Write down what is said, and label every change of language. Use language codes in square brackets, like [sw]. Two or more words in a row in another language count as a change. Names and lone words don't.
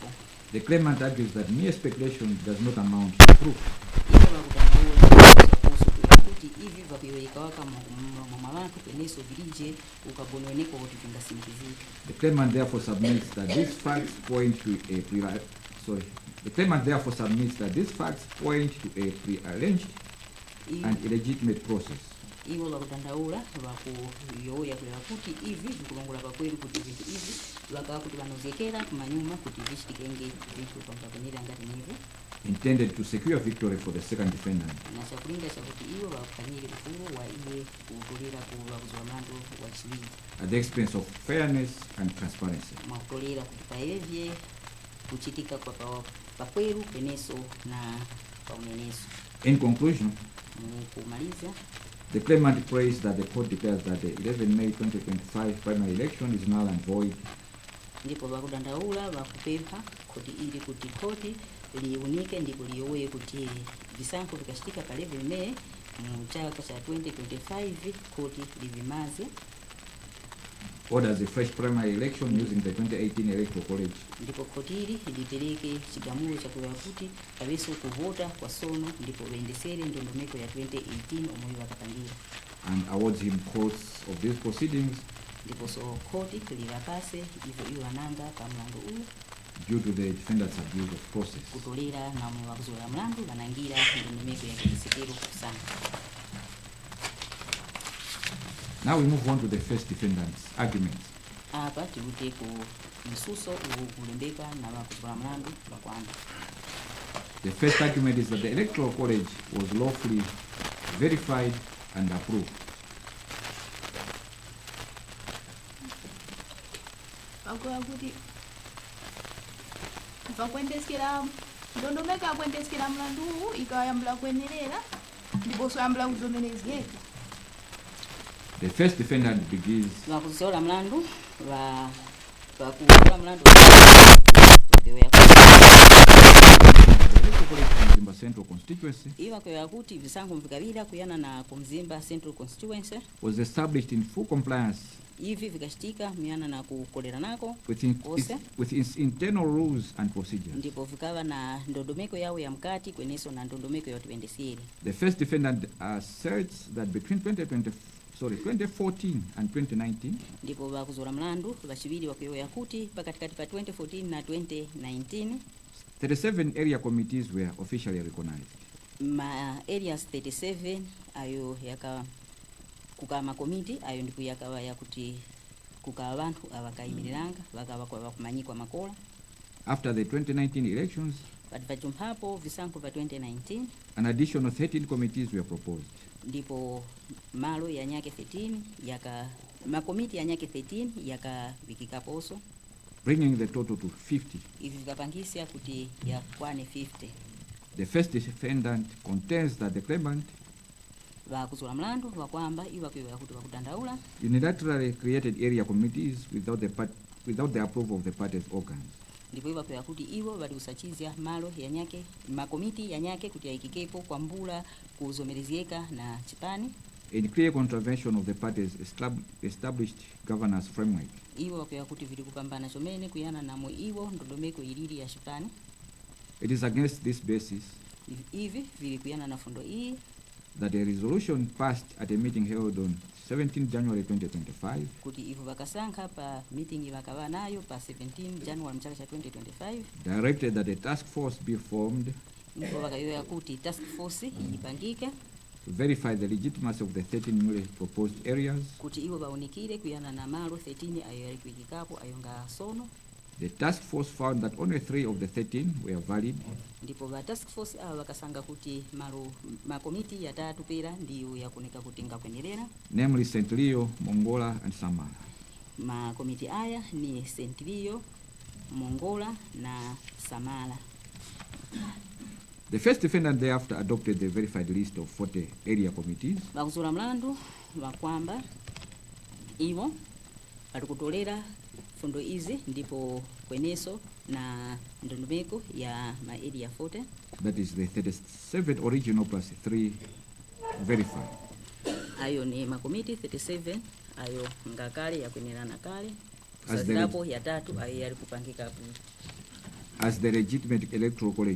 [en] The claimant argues that mere speculation does not amount to proof. [tum] Iwo vakudandaula kuti ivi vakuyoyeka waka mwavantu kweneso vilije ukabononeko kuti vingasimikizika. [en] The claimant therefore submits that these facts point to a prearranged and illegitimate process. [tum] Iwo vakudandaula vakuyoya kuleva kuti ivi vikulongola pakweli kuti vintu ivi vakava kuti vanozekera kumanyuma kuti vichitikenge vintu pambapenera ngati nivi [en] intended to secure victory for the second defendant. [tum] Na chakulinda chakuti iwo vakufanyire ufulu wa iye kutolera kuvakuzwa mlandu wachiwiri [en] At the expense of fairness and transparency. [tum] mwakutolera kuti paevye kuchitika kwa pakwelu kweneso na pauneneso. [en] In conclusion, [tum] Mukumaliza [en] the claimant prays that the court declares that the 11 May 2025 primary election is null and void. [tum] ndipo vakudandaula vakupempha kuti ili kuti koti liunike ndipo liyowe kuti visankho vikachitika pa 11 May mu chaka cha 2025 koti livimaze. [en] Orders a fresh primary election using the 2018 electoral college. [tum] Ndipo koti ili litereke chigamulo chakuya kuti kabeso kuvota kwa sono ndipo vendesere ndondomeko ya 2018 omwe vakapangira. [en] And awards him courts of these proceedings [tum] Ndipo so koti livapase ivo iwananga pa mlandu uyu [en] due to the defendant's abuse of process. [tum] kutolera na mwakuzola mlandu vanangira ndondomeko ya kisikero kusana. [en] Now we move on to the first defendant's arguments. [tum] Apa tikute ku msuso ulembeka na vakuzola mlandu vakwana. [en] The first argument is that the electoral college was lawfully verified and approved. [tum] Vakuya kuti vakuendeskera ndondomeko yakuendeskera mlandu uwu ikayambula kuenerera ndiponso yambula kuzomenezeka. [en] The first defendant begins [tum] Vakuzola mlandu vakuzola mlandu vakuyoya [en] Mzimba Central Constituency [tum] iva kuyoya kuti visankho vikavira kuyana na kumzimba Central Constituency [en] was established in full compliance [tum] ivi vikachitika miyana na kukolera nako [en] with its internal rules and procedures. [tum] ndipo vikava na ndondomeko yawo ya mkati kweneso na ndondomeko ya tiwendesere. [en] The first defendant asserts that between 2014 and 2019, [tum] ndipo vakuzola mlandu vachiwiri vakuyoya kuti pakatikati pa 2014 na 2019 [en] 37 area committees were officially recognized. [tum] ma areas 37 ayo yaka kukama komiti ayo ndipo yakawa yakuti kukawa vanthu avakayimiriranga vakava kwa vakumanyikwa makola. [en] After the 2019 elections, [tum] But vajumphapo visankho pa 2019 [en] an additional 13 committees were proposed. [tum] ndipo malo ya nyake 13 yaka makomiti ya nyake 13 yakavikikaponso [en] bringing the total to 50. [tum] ivi vikapangisa kuti yakwane 50. [en] The first defendant contends that the claimant [tum] vakuzola mlandu vakwamba ivakuyoya kuti vakudandaula [en] unilaterally created area committees without the approval of the party's organs. [tum] ndipo ivakuyoya kuti ivo vali usachizya malo ya nyake makomiti ya nyake kuti yayikikepo kwa mbula kuzomerezeka na chipani [en] In clear contravention of the party's established governance framework. [tum] ivo vakuyoya kuti vili kupambana chomene kuyana namo ivo ndondomeko ilili ya chipani. [en] It is against this basis [tum] Ivi vili kuyana na fundo iyi [en] that a resolution passed at a meeting held on 17 January 2025 [tum] kuti ivo vakasankha pa meeting vakava nayo pa 17 January mchaka cha 2025 [en] directed that a task force be formed [tum] ndipo vakayoya kuti [en] task force [tum] ipangike [en] to verify the legitimacy of the 13 newly proposed areas. [tum] kuti ivo vaonikire kuyana na malo 13 ayo yalikuikikapo ayo nga sono. [en] The task force found that only 3 of the 13 were valid. [tum] Ndipo va [en] task force [tum] awo vakasanga kuti malo makomiti yatatu pera ndiyo yakuoneka kuti ngakwenerera. [en] Namely St. Leo, Mongola and Samara. [tum] Makomiti aya ni St. Leo, Mongola na Samala. [en] The first defendant thereafter adopted the verified list of 40 area committees [tum] vakuzula mlandu vakwamba ivo valikutolera fundo izi ndipo kweneso na ndondomeko ya ma area 40, [en] that is the 37 original plus 3 verified. [tum] ayo ni makomiti 37 ayo ngakale yakwenerana kale [en] As the [tum] kusazirapo yatatu ayo yali kupangika [en] as the legitimate electoral college,